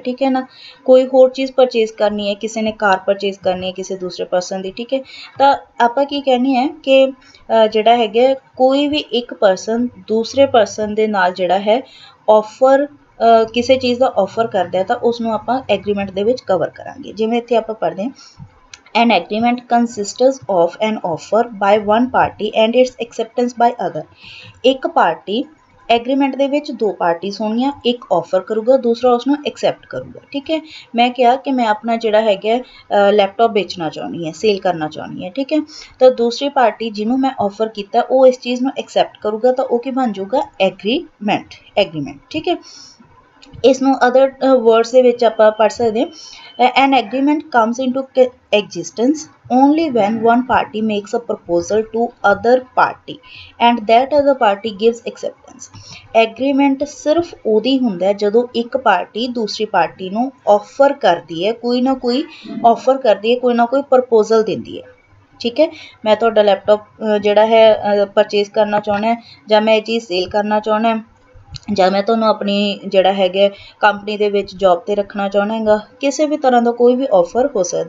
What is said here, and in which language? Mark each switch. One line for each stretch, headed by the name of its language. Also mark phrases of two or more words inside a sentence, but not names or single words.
Punjabi: ਠੀਕ ਹੈ ਨਾ, ਕੋਈ ਹੋਰ ਚੀਜ਼ ਪਰਚੇਜ਼ ਕਰਨੀ ਹੈ, ਕਿਸੇ ਨੇ ਕਾਰ ਪਰਚੇਜ਼ ਕਰਨੀ ਹੈ ਕਿਸੇ ਦੂਸਰੇ ਪਰਸਨ ਦੀ। ਠੀਕ ਹੈ, ਤਾਂ ਆਪਾਂ ਕੀ ਕਹਿੰਦੇ ਹਾਂ ਕਿ ਜਿਹੜਾ ਹੈਗਾ ਕੋਈ ਵੀ ਇੱਕ ਪਰਸਨ ਦੂਸਰੇ ਪਰਸਨ ਦੇ ਨਾਲ ਜਿਹੜਾ ਹੈ ਆਫਰ ਕਿਸੇ ਚੀਜ਼ ਦਾ ਆਫਰ ਕਰਦਾ ਤਾਂ ਉਸ ਨੂੰ ਆਪਾਂ ਐਗਰੀਮੈਂਟ ਦੇ ਵਿੱਚ ਕਵਰ ਕਰਾਂਗੇ। ਜਿਵੇਂ ਇੱਥੇ ਆਪਾਂ ਪੜ੍ਹਦੇ ਹਾਂ
English: an agreement consists of an offer by one party and its acceptance by other।
Punjabi: ਇੱਕ ਪਾਰਟੀ ਐਗਰੀਮੈਂਟ ਦੇ ਵਿੱਚ ਦੋ ਪਾਰਟੀਜ਼ ਹੋਣਗੀਆਂ, ਇੱਕ ਆਫਰ ਕਰੂਗਾ ਦੂਸਰਾ ਉਸ ਨੂੰ ਐਕਸੈਪਟ ਕਰੂਗਾ। ਠੀਕ ਹੈ, ਮੈਂ ਕਿਹਾ ਕਿ ਮੈਂ ਆਪਣਾ ਜਿਹੜਾ ਹੈਗਾ ਲੈਪਟਾਪ ਵੇਚਣਾ ਚਾਹੁੰਦੀ ਹਾਂ, ਸੇਲ ਕਰਨਾ ਚਾਹੁੰਦੀ ਹਾਂ। ਠੀਕ ਹੈ, ਤਾਂ ਦੂਸਰੀ ਪਾਰਟੀ ਜਿਹਨੂੰ ਮੈਂ ਆਫਰ ਕੀਤਾ ਉਹ ਇਸ ਚੀਜ਼ ਨੂੰ ਐਕਸੈਪਟ ਕਰੂਗਾ ਤਾਂ ਉਹ ਕੀ ਬਣ ਜਾਊਗਾ? ਐਗਰੀਮੈਂਟ। ਠੀਕ ਹੈ, ਇਸ ਨੂੰ
English: other words
Punjabi: ਦੇ ਵਿੱਚ ਆਪਾਂ ਪੜ੍ਹ ਸਕਦੇ ਹਾਂ
English: an agreement comes into existence only when one party makes a proposal to other party and that other party gives acceptance।
Punjabi: ਐਗਰੀਮੈਂਟ ਸਿਰਫ ਉਦੋਂ ਹੁੰਦਾ ਜਦੋਂ ਇੱਕ ਪਾਰਟੀ ਦੂਸਰੀ ਪਾਰਟੀ ਨੂੰ ਆਫਰ ਕਰਦੀ ਹੈ, ਕੋਈ ਨਾ ਕੋਈ ਆਫਰ ਕਰਦੀ ਹੈ, ਕੋਈ ਨਾ ਕੋਈ ਪ੍ਰਪੋਜ਼ਲ ਦਿੰਦੀ ਹੈ। ਠੀਕ ਹੈ, ਮੈਂ ਤੁਹਾਡਾ ਲੈਪਟਾਪ ਜਿਹੜਾ ਹੈ ਪਰਚੇਜ਼ ਕਰਨਾ ਚਾਹੁੰਦਾ ਜਾਂ ਮੈਂ ਇਹ ਚੀਜ਼ ਸੇਲ ਕਰਨਾ ਚਾਹੁੰਦਾ ਜਾਂ ਮੈਂ ਤੁਹਾਨੂੰ ਆਪਣੀ ਜਿਹੜਾ ਹੈਗਾ ਕੰਪਨੀ ਦੇ ਵਿੱਚ ਜੋਬ 'ਤੇ ਰੱਖਣਾ ਚਾਹੁੰਦਾ ਹੈਗਾ, ਕਿਸੇ ਵੀ ਤਰ੍ਹਾਂ ਦਾ ਕੋਈ ਵੀ ਆਫਰ ਹੋ ਸਕਦਾ।